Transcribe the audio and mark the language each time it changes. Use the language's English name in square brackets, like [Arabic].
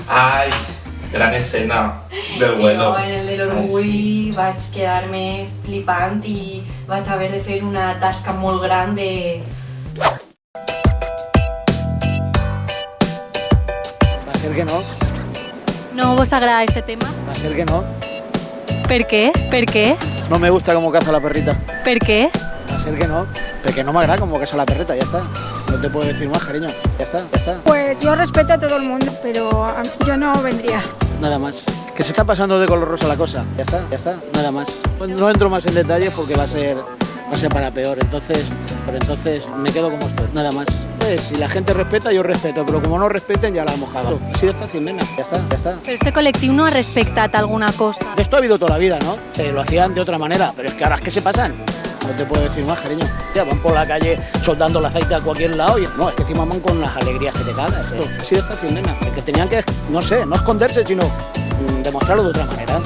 [Spanish] Ai, gran escena del vuelo. [Catalan] Jo en el de l'Orgull vaig quedar-me flipant i vaig haver de fer una tasca molt gran de... [Spanish] Va a ser que no, [Catalan] No vos agrada este tema? [Spanish] va a ser que no. [Catalan] Per què? Per què? [Spanish] No me gusta cómo caza la perrita. [Catalan] Per què? [Spanish] Va a ser que no, porque no me agrada cómo caza la perrita, ya está. No te puedo decir más, cariño. Ya está, ya está. Pues yo respeto a todo el mundo, pero yo no vendría. Nada más. Que se está pasando de color rosa la cosa. Ya está, nada más. No entro más en detalles porque va a ser para peor. Entonces me quedo como estoy. Nada más. Entonces, si la gente respeta, yo respeto, pero como no respeten, ya la hemos cagado. Así de fácil, nena. Ya está, ya está. [Catalan] Però este col·lectiu no ha respectat alguna cosa. [Spanish] De esto ha habido toda la vida, ¿no? Lo hacían de otra manera, pero es que ahora es que se pasan. No te puedo decir más, cariño. Ya van por la calle soldando el aceite a cualquier lado y no, es que encima van con las alegrías que te cagas. Así de fácil, nena. Es que tenían que, no sé, no esconderse, sino demostrarlo de otra manera.